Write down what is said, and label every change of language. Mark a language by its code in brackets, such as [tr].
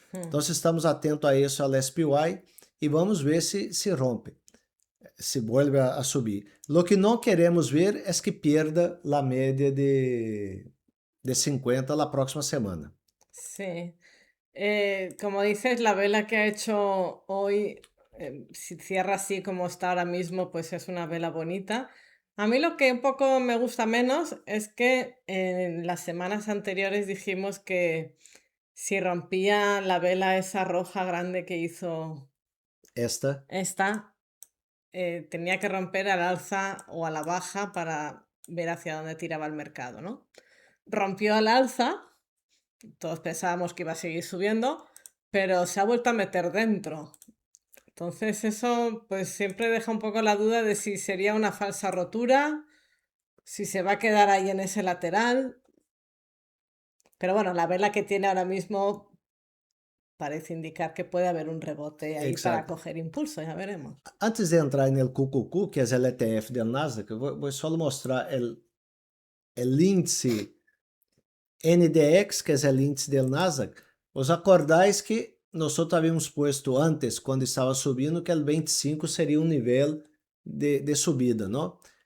[pt] Então, estamos atentos a isso, ao SPY, e vamos ver se rompe, [es] se vuelve a subir. [pt] Lo que não queremos ver é que pierda a média de 50 [es] la próxima semana. Sí. Como dices, la vela que ha hecho hoy, si cierra así como está ahora mismo, pues es una vela bonita. A mí lo que un poco me gusta menos es que en las semanas anteriores dijimos que si rompía la vela esa roja grande que hizo Esta esta, tenía que romper al alza o a la baja para ver hacia dónde tiraba el mercado, ¿no? Rompió al alza, todos pensábamos que iba a seguir subiendo, pero se ha vuelto a meter dentro. Entonces eso pues siempre deja un poco la duda de si sería una falsa rotura, si se va a quedar ahí en ese lateral. Pero bueno, la vela que tiene ahora mismo parece indicar que puede haber un rebote ahí para Exacto. coger impulso, ya veremos. [pt] Antes de entrar no QQQ, que é o ETF do Nasdaq, eu vou só mostrar o índice NDX, que é o índice do Nasdaq. Os acordais que nós havíamos posto antes, quando estava subindo, que o 25 seria um nível de subida, não?